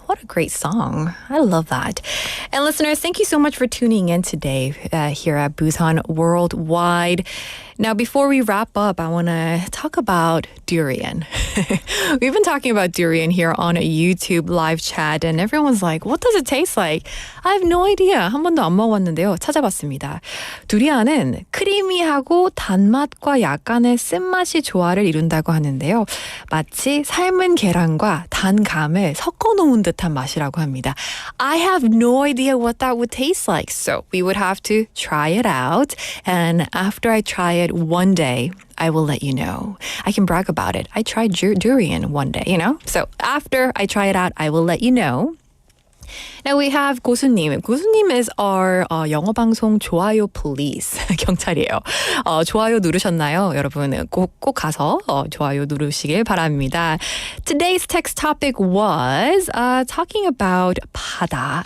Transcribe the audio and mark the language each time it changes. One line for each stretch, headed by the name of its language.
English: What a great song. I love that. And listeners, thank you so much for tuning in today here at Busan Worldwide. Now, before we wrap up, I want to talk about durian. We've been talking about durian here on a YouTube live chat, and everyone's like, what does it taste like? I have no idea.
Korean: 한 번도 안 먹어봤는데요. 찾아봤습니다. 두리안은 크리미하고 단맛과 약간의 쓴맛이 조화를 이룬다고 하는데요. 마치 삶은 계란과 단 감을 섞어놓은 듯한 맛이라고 합니다.
English: I have no idea what that would taste like, so we would have to try it out. And after I try it one day, I will let you know. I can brag about it. I tried durian one day, you know? So after I try it out, I will let you know. Now we have 고수님. 고수님 is our
Korean: 영어방송 좋아요
English: police.
Korean: 경찰이에요. 좋아요 누르셨나요? 여러분 꼭 가서 좋아요 누르시길 바랍니다.
English: Today's text topic was talking about 바다.